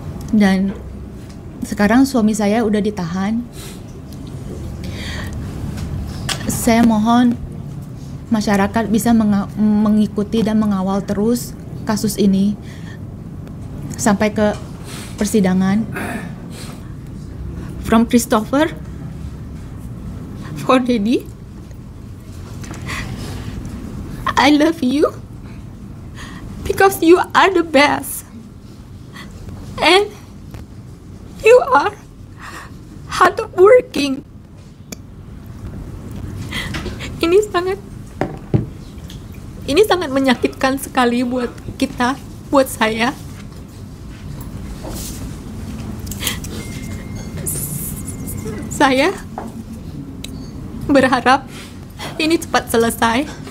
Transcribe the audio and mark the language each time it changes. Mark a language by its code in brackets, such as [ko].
[id] Dan sekarang suami saya udah ditahan. Saya mohon masyarakat bisa mengikuti dan mengawal terus kasus ini sampai ke persidangan. [en] From Christopher, for Daddy, I love you because you are the best and you are hardworking. [id] Ini sangat menyakitkan sekali buat kita, buat saya. Saya berharap ini cepat selesai.